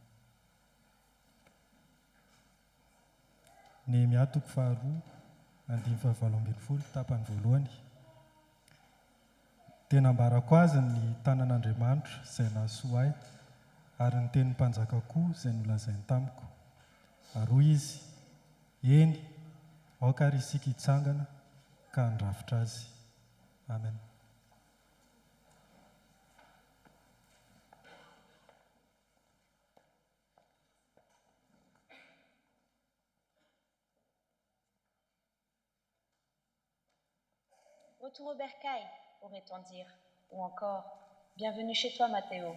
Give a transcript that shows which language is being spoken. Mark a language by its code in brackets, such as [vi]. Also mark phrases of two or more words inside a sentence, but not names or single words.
[mg] Nehemia 2:7-7 tapany voalohany. Tena ambarako azy ny tanan'Andriamanitra izay nahasoa ahy ary ny tenin'ny mpanjaka koa izay nolazainy tamiko. Ary hoy izy, eny, aoka ary isika hitsangana ka handrafitra azy. Amen. [fr] Retour au bercail, pourrait-on dire, ou encore bienvenue chez toi, Mathéo.